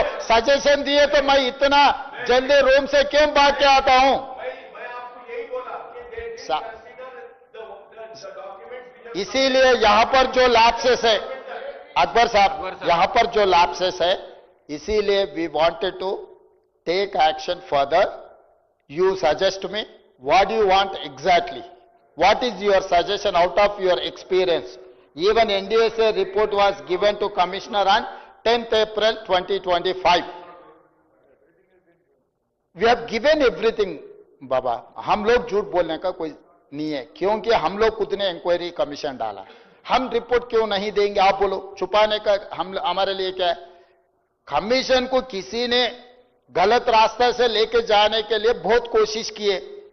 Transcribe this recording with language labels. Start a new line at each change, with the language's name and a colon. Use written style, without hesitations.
Hindi: Suggestion दिए तो मैं इतना जल्दी रूम से क्यों भाग के आता हूं? इसीलिए यहां पर जो लैप्सेस है अकबर साहब, यहां पर जो लैप्सेस है, इसीलिए
English: We wanted to take action further. You suggest me what do you want exactly, what is your suggestion out of your experience? Even NDSA report was given to commissioner on 10th April 2025. We have given everything
Hindi: बाबा, हम लोग झूठ बोलने का कोई नहीं है, क्योंकि हम लोग खुद ने इंक्वायरी कमीशन डाला। हम रिपोर्ट क्यों नहीं देंगे? आप बोलो, छुपाने का हमारे लिए क्या है? कमीशन को किसी ने गलत रास्ते से लेके जाने के लिए बहुत कोशिश किए।